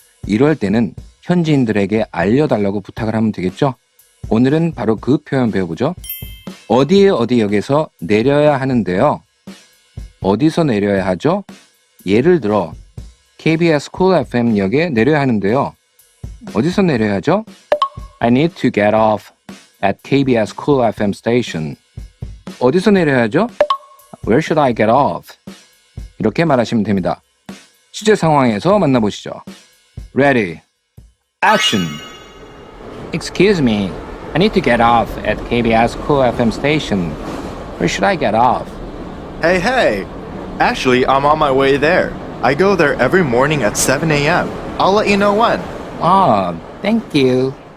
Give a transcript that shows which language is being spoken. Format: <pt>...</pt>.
<ko>이럴 때는 현지인들에게 알려달라고 부탁을 하면 되겠죠? 오늘은 바로 그 표현 배워보죠. 어디 역에서 내려야 하는데요. 어디서 내려야 하죠? 예를 들어 KBS Cool FM 역에 내려야 하는데요. 어디서 내려야 하죠?</ko> <en>I need to get off at KBS Cool FM station.</en> <ko>어디서 내려야 하죠?</ko> <en>Where should I get off?</en> <ko>이렇게 말하시면 됩니다. 실제 상황에서 만나보시죠.</ko> <en>Ready, action. Excuse me, I need to get off at KBS Cool FM station. Where should I get off? Hey. Actually, I'm on my way there. I go there every morning at 7 a.m. I'll let you know when. Ah, thank you.</en>